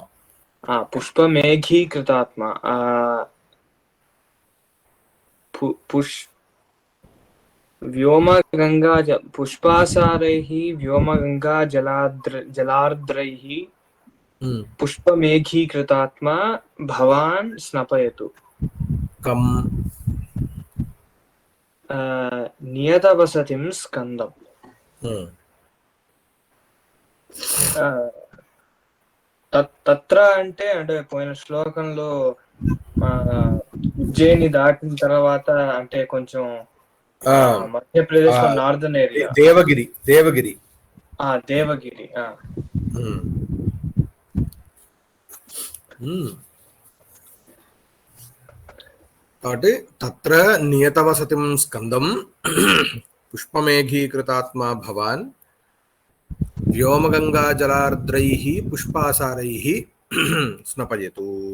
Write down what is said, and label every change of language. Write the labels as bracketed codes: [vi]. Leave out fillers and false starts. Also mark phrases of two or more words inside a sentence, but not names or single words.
[sa] पुष्पमेघीकृतात्मा पुष्पासारैः व्योमगङ्गाजलार्द्रैः पुष्पमेघीकृतात्मा भवान् स्नपयतु। नियतवसतिं स्कन्दम् [te] తత్ర అంటే పోయిన శ్లోకంలో ఉజ్జయిని దాటిన తర్వాత అంటే కొంచెం మధ్యప్రదేశ్ లో [en] northern area [te] దేవగిరి దేవగిరి [sa] కాబట్టి తత్ర నియతవసతిం స్కందం పుష్పమేఘీకృతాత్మా భవాన్ వ్యోమగంగాజలార్ద్రైః పుష్పాసారైః స్నపయతు.